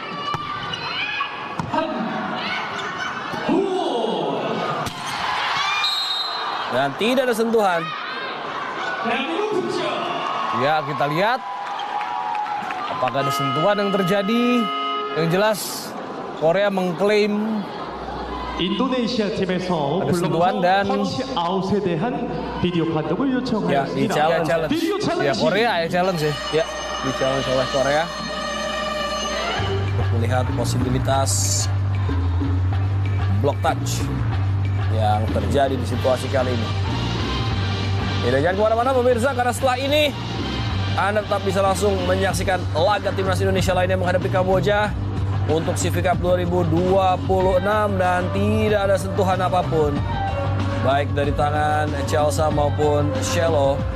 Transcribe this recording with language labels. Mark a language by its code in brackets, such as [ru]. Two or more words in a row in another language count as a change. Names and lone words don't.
[id] Dan tidak ada sentuhan. Ya, kita lihat apakah ada sentuhan yang terjadi. Yang jelas Korea mengklaim [ko] 인도네시아 팀에서 [id] ada sentuhan dan [ko] 펀치 아웃에 대한 비디오 판독을 [id] Ya, di [ko] 요청하였습니다. [id] challenge. [ko] 비디오 [id] ya [ko] 챌린지. [id] Korea ya challenge ya. Ya, di-challenge oleh Korea untuk melihat posibilitas [en] block touch [id] yang terjadi di situasi kali ini. Ya, jangan kemana-mana pemirsa, karena setelah ini Anda tetap bisa langsung menyaksikan laga timnas Indonesia lainnya menghadapi Kamboja untuk CV Cup 2026 dan tidak ada sentuhan apapun baik dari tangan Chelsea maupun Shelo.